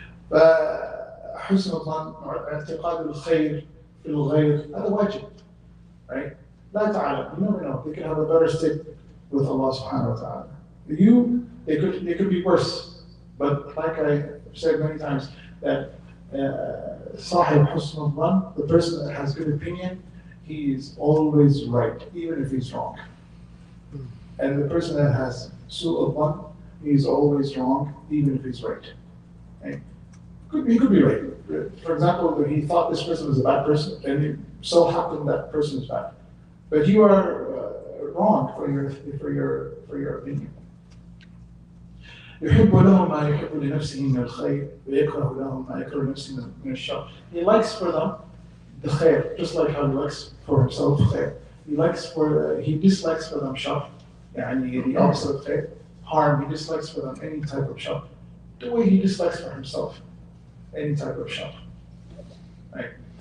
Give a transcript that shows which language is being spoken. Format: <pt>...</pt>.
<ar>فحسن الظن اعتقاد الخير في الغير هذا واجب,</ar> <en>right?</en> <ar>لا تعلم,</ar> <en>you never know. They could have a better state with Allah subhanahu wa ta'ala. They could be worse, but like I said many times, that</en> <ar>صاحب حسن الظن,</ar> <en>the person that has good opinion, he is always right, even if he's wrong. And the person that has</en> <ar>سوء الظن,</ar> <en>he is always wrong, even if he's right. Right? He could be right. For example, he thought this person was a bad person, and it so happened that person is bad. But you are wrong for your opinion.</en> <ar>يحب له ما يحب لنفسه من الخير ويكره له ما يكره لنفسه من الشر.</ar> <en>He likes for them the khair, just like how he likes for himself khair. He dislikes for them shar, the opposite of khair, harm. He dislikes for them any type of shar. The way he dislikes for himself any type of shar. Right?</en>